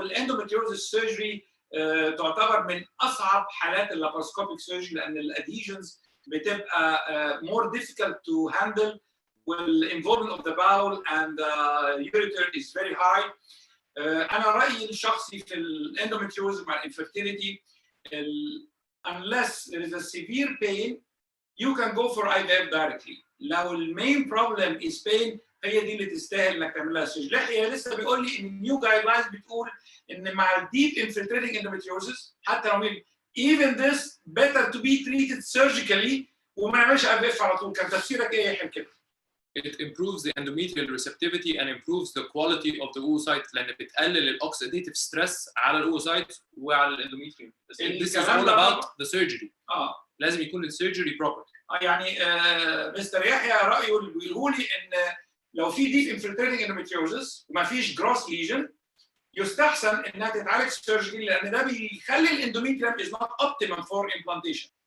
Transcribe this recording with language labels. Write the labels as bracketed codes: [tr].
[ar] والاندوميتريوزس سيرجري تعتبر من اصعب حالات اللاباروسكوبيك سيرجري لان الادهيجنز بتبقى [en] more difficult to handle [ar] وال [en] involvement of the bowel and the ureter is very high. [ar] انا رايي الشخصي في الاندوميتريوزس مع الانفيرتيليتي [en] unless there is a severe pain you can go for IVF directly. [ar] لو المين بروبلم [en] is pain [ar] هي دي اللي تستاهل انك تعمل لها سيرجري. يحيى لسه بيقول لي ان النيو جايد لاينز بتقول ان مع الديب انفلتريتنج اندوميتريوزس حتى لو [en] even this better to be treated surgically [ar] وما نعملش IVF على طول. كان تفسيرك ايه يا يحيى كده؟ [en] It improves the endometrial receptivity and improves the quality of the oocyte [ar] لأن بتقلل الاوكسيديتيف ستريس على الاوسايت وعلى الاندوميتريوم. [en] This is all about the surgery. [ar] لازم يكون السيرجري بروبر. يعني مستر يحيى رايه اللي بيقوله لي ان لو في ديب انفلتريتنج اندوميتريوزس وما فيش جروس ليجن يستحسن انها تتعالج سيرجري لان ده بيخلي الاندوميتريوم از نوت اوبتيمم فور امبلانتيشن.